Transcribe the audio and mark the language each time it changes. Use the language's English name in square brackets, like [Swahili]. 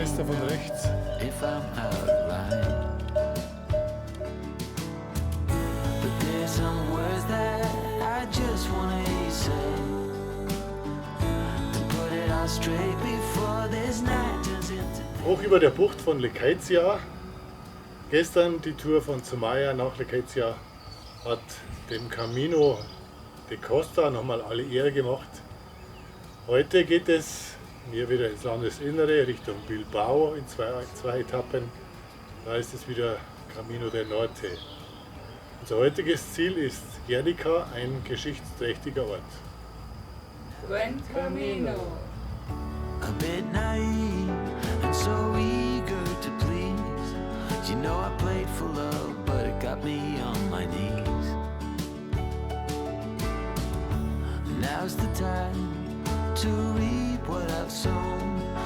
[German] Schwester von [English] know [German] rechts. [English] if I'm out of line. But there's some words that I just wanna hear you say, to put it all straight before this night turns into [German] Hoch über der Bucht von Lecaitia. Gestern die Tour von Zumaia nach Lecaitia hat dem Camino de Costa nochmal alle Ehre gemacht. Heute geht es mir wieder ins Landesinnere Richtung Bilbao in zwei Etappen. Da ist es wieder Camino del Norte. Unser heutiges Ziel ist Guernica, ein geschichtsträchtiger Ort. [Spanish] Buen Camino. [English] a bit naive and so eager to please. You know I played for love, but it got me on my knees. Now's the time to reap what I've sown.